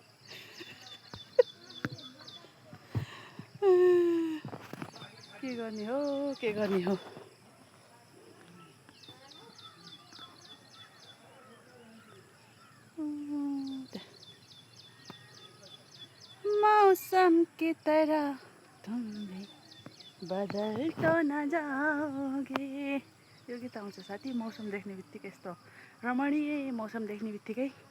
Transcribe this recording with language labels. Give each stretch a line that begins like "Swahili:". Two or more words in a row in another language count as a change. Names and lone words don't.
Nepali: के गर्ने हो, के गर्ने हो।
Hindi: मौसम की तरह तुम भी बदल तो न जाओगे।
Nepali: यो गीत आउँछ साथी। मौसम देख्ने बित्तिकै यस्तो रमणीय मौसम देख्ने बित्तिकै